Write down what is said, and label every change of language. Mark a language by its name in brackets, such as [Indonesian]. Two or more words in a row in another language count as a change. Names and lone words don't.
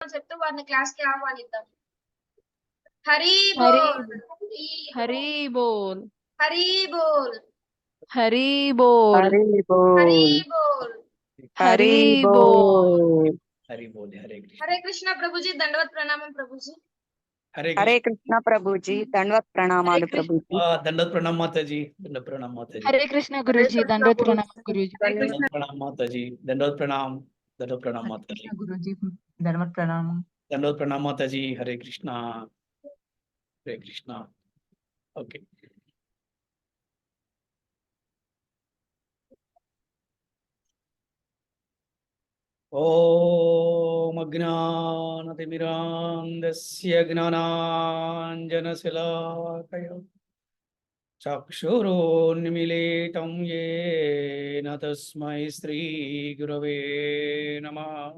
[Telugu] చెప్తూ వారిని క్లాస్‌కి ఆహ్వానిద్దాం. హరి హరి బోల్! [Hindi] हरि बोल हरि बोल! हरि बोल [Telugu] హరి హరి బోల్ బోల్! హరి హరి బోల్ [Hindi] हरि बोल हरे कृष्ण [Telugu] హరే కృష్ణ ప్రభుజీ, దండవత్ ప్రణామం ప్రభుజీ. हरे హరే कृष्ण కృష్ణ ప్రభుజీ, దండవత్ ప్రణామాలు ప్రభుజీ. [Hindi] दंडवत प्रणाम माता जी दंडवत प्रणाम माता जी [Telugu] హరే కృష్ణ గురూజీ, దండోత్ ప్రణామం గురూజీ. [Hindi] दंडवत प्रणाम माता जी दंडवत प्रणाम माता जी गुरुजी धन्यवाद प्रणाम। दंडवत प्रणाम माता जी हरे कृष्णा ओके [Sanskrit] ओम अज्ञानतिमिरान्धस्य ज्ञानाञ्जनशलाकया चक्षुरोन्मीलितं येन तस्मै श्रीगुरवे नमः।